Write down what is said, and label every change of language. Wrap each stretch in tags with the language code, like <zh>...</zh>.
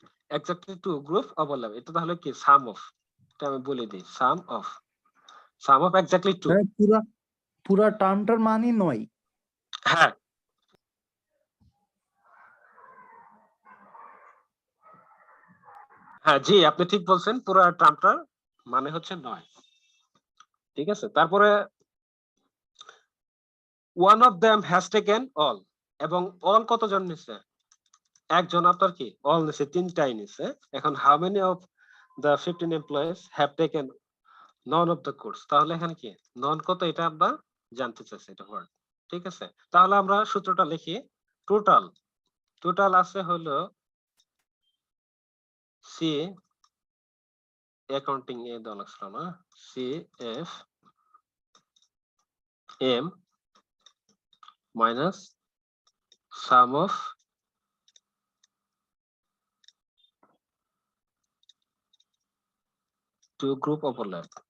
<bn>Exactly 2 group overlap, এটা তাহলে কি সাম অফ, এটা আমি বলে দিই সাম অফ এক্স্যাক্টলি 2। হ্যাঁ, পুরা টার্মটার মানই 9। হ্যাঁ, হ্যাঁ জি আপনি ঠিক বলছেন, পুরো টার্মটার মানে হচ্ছে 9, ঠিক আছে? তারপরে</bn> <en>one of them has taken all,</en> <bn>এবং all কতজন নিছে? একজন আপনার কি all নিছে, তিনটাই নিছে। এখন</bn> <en>how many of the 15 employees have taken none of the course,</en> <bn>তাহলে এখানে কি none কত এটা আমরা জানতে চাইছি, এটা word, ঠিক আছে? তাহলে আমরা সূত্রটা লিখি, টোটাল আছে হলো সি, অ্যাকাউন্টিং এ দেওয়া লাগছিল না, C F M minus some of two group overlap.</bn>